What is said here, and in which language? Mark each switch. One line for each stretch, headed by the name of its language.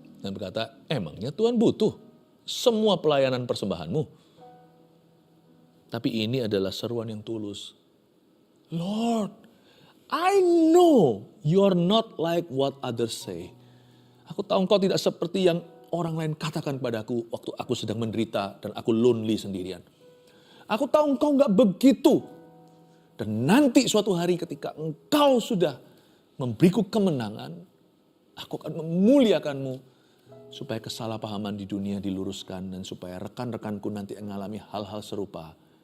Indonesian: Dan berkata, emangnya Tuhan butuh semua pelayanan persembahanmu. Tapi ini adalah seruan yang tulus.
English: Lord, I know you're not like what others say.
Indonesian: Aku tahu Engkau tidak seperti yang orang lain katakan padaku waktu aku sedang menderita dan aku lonely sendirian. Aku tahu Engkau gak begitu. Dan nanti suatu hari ketika Engkau sudah memberiku kemenangan, aku akan memuliakanmu supaya kesalahpahaman di dunia diluruskan dan supaya rekan-rekanku nanti mengalami hal-hal serupa.